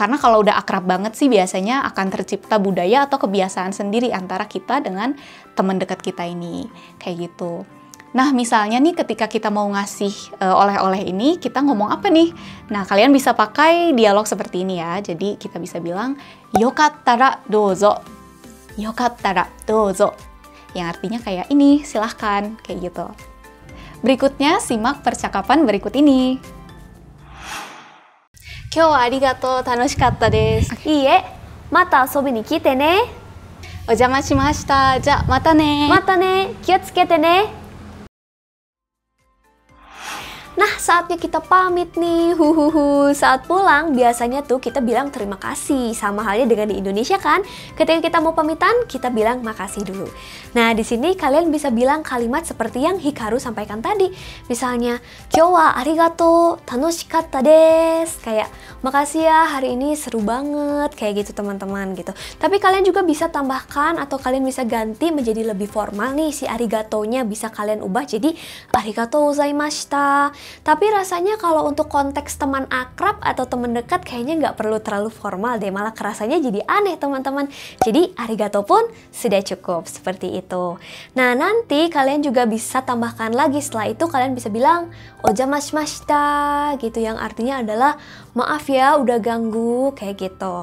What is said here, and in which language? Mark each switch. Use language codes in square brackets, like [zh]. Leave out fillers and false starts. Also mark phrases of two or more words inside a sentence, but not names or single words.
[id] Karena kalau udah akrab banget sih biasanya akan tercipta budaya atau kebiasaan sendiri antara kita dengan teman dekat kita ini, kayak gitu. Nah, misalnya nih ketika kita mau ngasih oleh-oleh ini, kita ngomong apa nih? Nah, kalian bisa pakai dialog seperti ini ya. Jadi kita bisa bilang [ja] よかったらどうぞ、よかったらどうぞ. [id] yang artinya kayak ini, silahkan, kayak gitu. Berikutnya, simak percakapan berikut ini. [ja] 今日はありがとう、楽しかったです. いいえ、また遊びに来てね。お邪魔しました。じゃあ、またね。またね、気をつけてね。 [id] Nah, saatnya kita pamit nih. Saat pulang, biasanya tuh kita bilang terima kasih. Sama halnya dengan di Indonesia kan. Ketika kita mau pamitan, kita bilang makasih dulu. Nah, di sini kalian bisa bilang kalimat seperti yang Hikaru sampaikan tadi. Misalnya, [ja] 今日はありがとう、楽しかったです. [id] Kayak, makasih ya, hari ini seru banget. Kayak gitu teman-teman gitu. Tapi kalian juga bisa tambahkan atau kalian bisa ganti menjadi lebih formal nih. Si arigatou-nya bisa kalian ubah jadi [ja] ありがとうございました. [id] Tapi rasanya kalau untuk konteks teman akrab atau teman dekat kayaknya nggak perlu terlalu formal deh, malah kerasanya jadi aneh teman-teman. Jadi arigato pun sudah cukup, seperti itu. Nah, nanti kalian juga bisa tambahkan lagi, setelah itu kalian bisa bilang ojamashimashita gitu, yang artinya adalah maaf ya udah ganggu, kayak gitu.